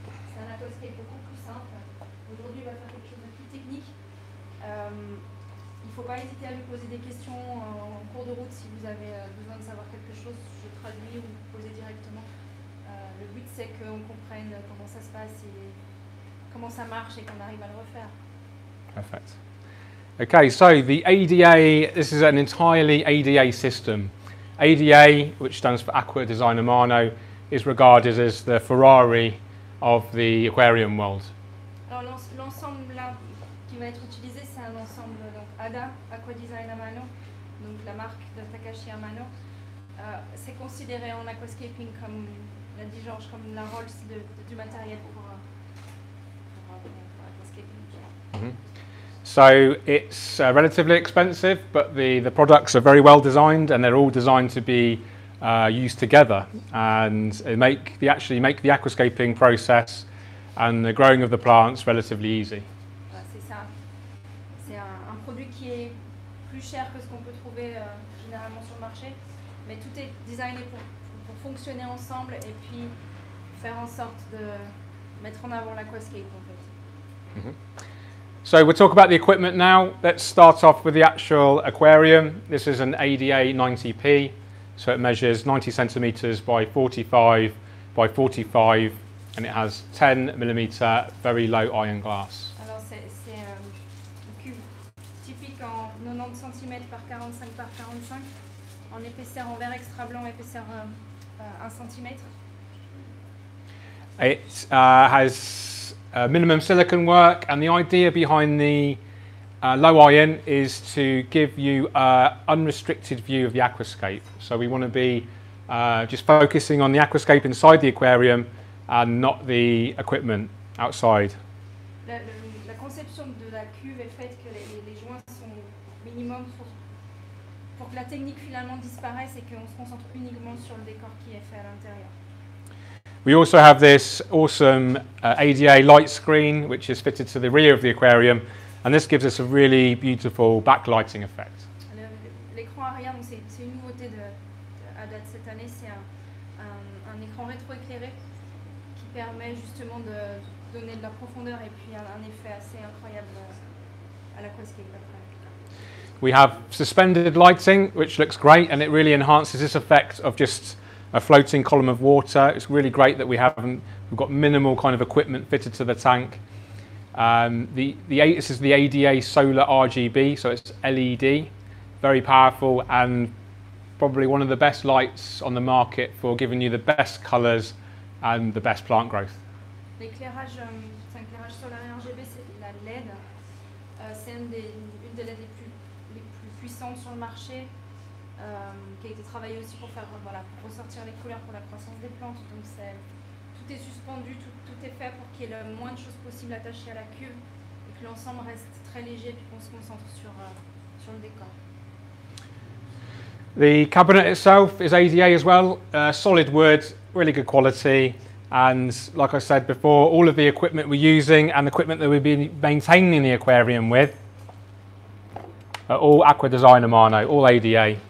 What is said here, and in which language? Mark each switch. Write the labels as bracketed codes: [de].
[fr] C'est un aquascape beaucoup plus simple. Aujourd'hui, il va faire quelque chose de plus technique. Il ne faut pas hésiter à lui poser des questions en cours de route si vous avez besoin de savoir quelque chose. Je traduis ou vous posez directement. Le but, c'est qu'on comprenne comment ça se passe et comment ça marche et qu'on arrive à le refaire. [en] Perfect. Okay, so the ADA, this is an entirely ADA system. ADA, which stands for Aqua Design Amano, is regarded as the Ferrari of the aquarium world. [fr] Alors l'ensemble là qui va être utilisé, c'est un ensemble donc ADA, Aqua Design Amano, donc la marque de Takashi Amano. C'est considéré en aquascaping, comme l'a dit Georges, comme la Rolls du matériel pour aquascaping. Mm-hmm. [en] So it's relatively expensive, but the products are very well designed, and they're all designed to be used together, and they actually make the aquascaping process and the growing of the plants relatively easy. [fr] C'est ça. C'est un produit qui est plus cher que ce qu'on peut trouver généralement sur le marché, mais tout est designé pour fonctionner ensemble et puis faire en sorte de mettre en avant l'Aquascape en fait. Mm-hmm. [en] So we'll talk about the equipment now. Let's start off with the actual aquarium. This is an ADA 90p, so it measures 90 centimeters by 45 by 45, and it has 10mm very low iron glass. [fr] Alors c'est un cube typique en 90 cm par 45 par 45, en épaisseur en verre extra blanc, épaisseur 1 cm. [en] It has minimum silicon work, and the idea behind the low iron is to give you an unrestricted view of the aquascape. So we want to be just focusing on the aquascape inside the aquarium and not the equipment outside. [fr] La conception de la cuve est faite que les joints sont minimum pour que la technique finalement disparaisse et qu'on se concentre uniquement sur le décor qui est fait à l'intérieur. [en] We also have this awesome ADA light screen, which is fitted to the rear of the aquarium, and this gives us a really beautiful backlighting effect. [fr] L'écran arrière, c'est une nouveauté à date cette année, c'est un écran rétroéclairé qui permet justement de donner de la profondeur et puis un effet assez incroyable à l'Aquascape après. [en] We have suspended lighting, which looks great, and it really enhances this effect of just a floating column of water. It's really great that we've got minimal kind of equipment fitted to the tank. This is the ADA Solar RGB, so it's LED, very powerful and probably one of the best lights on the market for giving you the best colours and the best plant growth. [fr] L'éclairage, c'est un éclairage solaire RGB, c'est la LED. C'est une des LED les plus puissantes sur le marché. Qui a été travaillé aussi pour pour ressortir les couleurs pour la croissance des plantes. Donc tout est suspendu, tout est fait pour qu'il y ait le moins de choses possible attachées à la cuve et que l'ensemble reste très léger et puis qu'on se concentre sur le décor. [en] The cabinet itself is ADA as well, solid wood, really good quality, and like I said before, all of the equipment we're using and the equipment that we've been maintaining the aquarium with are all Aqua Design Amano, all ADA.